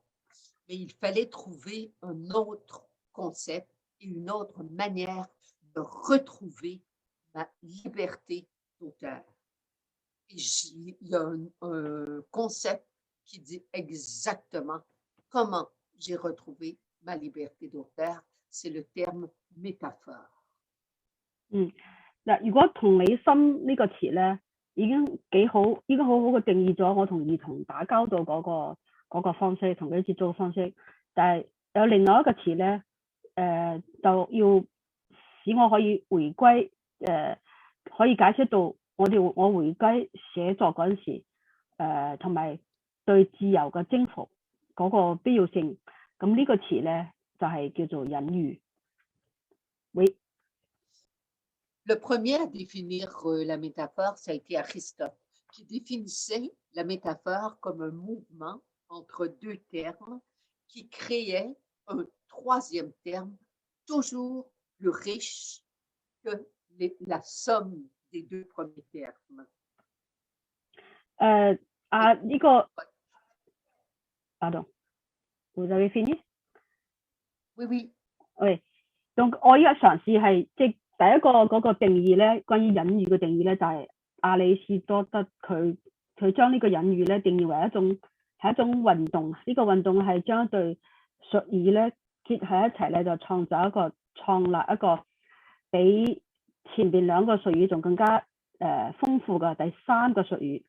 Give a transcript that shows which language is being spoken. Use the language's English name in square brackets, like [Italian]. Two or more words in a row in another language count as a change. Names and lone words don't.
[French] Mais il fallait trouver un autre concept et une autre manière de retrouver ma liberté d'auteur. Il y a un concept qui dit exactement comment j'ai retrouvé ma liberté d'auteur. C'est le terme métaphore. [Cantonese] 嗱，如果同理心呢個詞咧，已經幾好，已經好好嘅定義咗我同兒童打交道嗰個方式，同佢接觸嘅方式。但係有另外一個詞咧，就要使我可以回歸，可以解釋到我回歸寫作嗰陣時，同埋對自由嘅征服嗰個必要性。咁呢個詞咧就係叫做隱喻。Oui. [French] Le premier à définir la métaphore, ça a été Aristote, qui définissait la métaphore comme un mouvement entre deux termes qui créait un troisième terme toujours plus riche que la somme des deux premiers termes. 呢個 pardon, vous avez fini? Oui, oui. Oui. [Cantonese] Donc 我依家嘗試係即第一個嗰個定義咧，關於隱喻嘅定義咧，就係亞里士多德佢將呢個隱喻咧定義為一種運動。呢個運動係將一對術語咧結喺一齊咧，就創立一個比前邊兩個術語仲更加豐富嘅第三個術語。